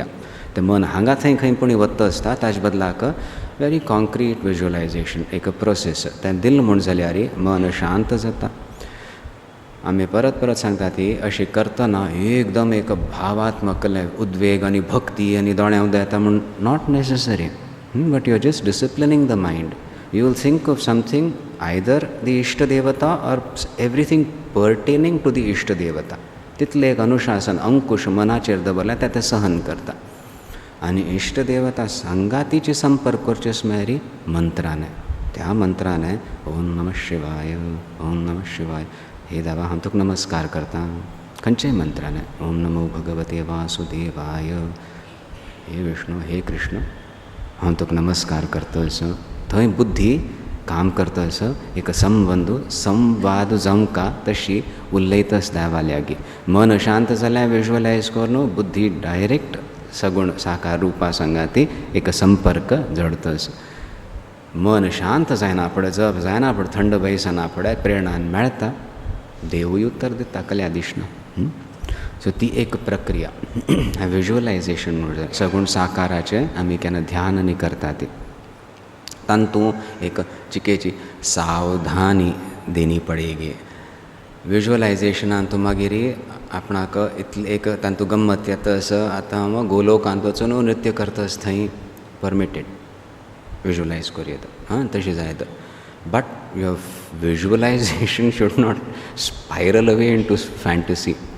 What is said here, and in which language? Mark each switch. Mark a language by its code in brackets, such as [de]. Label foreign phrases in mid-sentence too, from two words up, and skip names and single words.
[kok] तें मन हांगा थंय खंय पुणी वता आसता ताजे बदलाक [en] very concrete visualization [kok] एक प्रोसेस तें दिल म्हूण जाल्यार मन शांत जाता. आमी परत परत सांगता ती अशी करतना एकदम एक भावात्मक उद्वेग आनी भक्ती आनी दोळ्यां उदक येता म्हूण [en] not necessary, but you are just disciplining the mind. You will think of something either the [kok] इश्ट देवता [en] or everything pertaining to the [kok] इश्ट देवता. तितलें एक अनुशासन अंकुश मनाचेर दवरलें तें सहन करता. आनी इश्ट देवता संगातीचे संपर्क करचे सुमारी मंत्राने, त्या मंत्राने [sa] ओम नमः शिवाय, ओम नमः शिवाय, [kok] हे देवा हांव तुका नमस्कार करता. खंयच्याय मंत्राने [sa] ओम नमो भगवते वासुदेवाय, [kok] हे विष्णू हे कृष्ण हांव तुका नमस्कार करतस. थंय बुद्धी काम करतस, एक संवाद जावंका तशी उलयतस देवा लागीं. मन शांत जाल्यार विज्युअलायज करून बुद्धी डायरेक्ट सगुण साकार रुपा सांगाती एक संपर्क जोडतस. मन शांत जायना फुडें जप जायना फुडें थंड बसना फुडें प्रेरणान मेळटा, देवूय उत्तर दिता कल्या दिसना. सो ती एक प्रक्रिया विज्युअलायजेशन म्हणून सगुण साकाराचें आमी केन्ना ध्यान आनी करता ती तांतू एक चिकेची सावधानी [hi] देनी पडेगी. [kok] विज्युअलायजेशनान तूं मागीर आपणाक इतलें एक तांतू गम्मत येता आतां हांव गोलोकांत वचून नृत्य करतास थंय परमिटेड विज्युअलायज करूं येता, तशें जायत. [en] But your visualization should not spiral away in to fantasy.